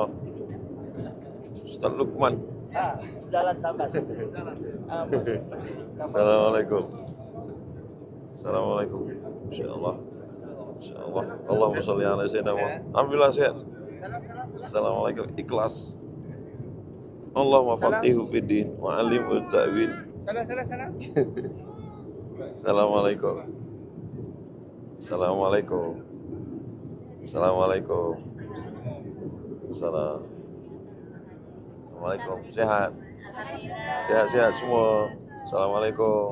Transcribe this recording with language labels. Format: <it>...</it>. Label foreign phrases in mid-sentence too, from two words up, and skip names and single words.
<id>Ustaz Lukman. Jalan sampai.</id> <ar>السلام عليكم. السلام عليكم. إن شاء الله. Insyaallah. اللهم صل على سيدنا محمد.</ar> <id>Alhamdulillah sehat. Assalamualaikum. Ikhlas.</id> <ar>اللهم فقهه في الدين وعلمه التأويل. Salam. السلام عليكم. السلام عليكم. السلام عليكم. السلام عليكم. Sehat.</ar> <id>Sehat semua. Assalamualaikum.</id>